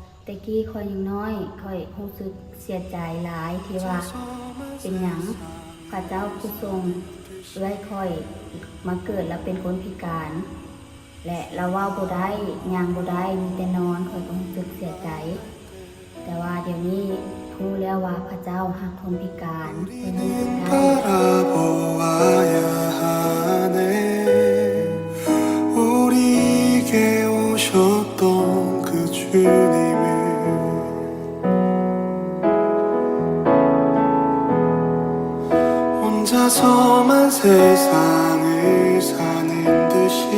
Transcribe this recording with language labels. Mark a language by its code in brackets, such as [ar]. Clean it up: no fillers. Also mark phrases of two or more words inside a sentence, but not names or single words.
[tts] แต่กี้ข่อยยังน้อยข่อยรู้สึกเสียใจหลายที่ว่าเป็นหยังพระเจ้าผู้ทรงเอื้อยข่อยมาเกิดแล้วเป็นคนพิการ และเราเว้าบ่ได้ย่างบ่ได้มีแต่นอนข่อยก็รู้สึกเสียใจ แต่ว่าเดี๋ยวนี้รู้แล้วว่าพระเจ้ารักคนพิการเพิ่นรู้สึกได้ [ko] 바라보아야 하네 우리에게 오셨던 그 주님을 혼자서만 세상을 사는 듯이